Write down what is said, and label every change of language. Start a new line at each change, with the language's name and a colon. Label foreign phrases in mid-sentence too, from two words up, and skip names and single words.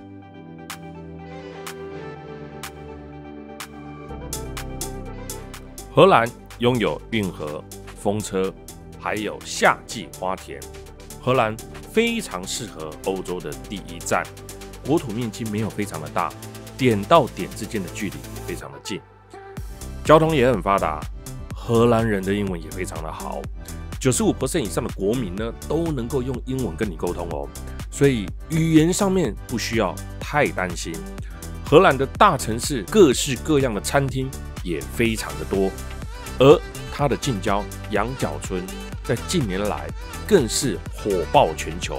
Chinese: 荷蘭擁有運河、風車，還有夏季花田。荷蘭非常適合歐洲的第一站，國土面積沒有非常的大，點到點之間的距離非常的近，交通也很發達，荷蘭人的英文也非常的好，95% 以上的國民呢都能夠用英文跟你溝通哦，所以語言上面不需要太擔心。荷蘭的大城市各式各樣的餐廳也非常的多，而它的近郊羊角村在近年來更是火爆全球。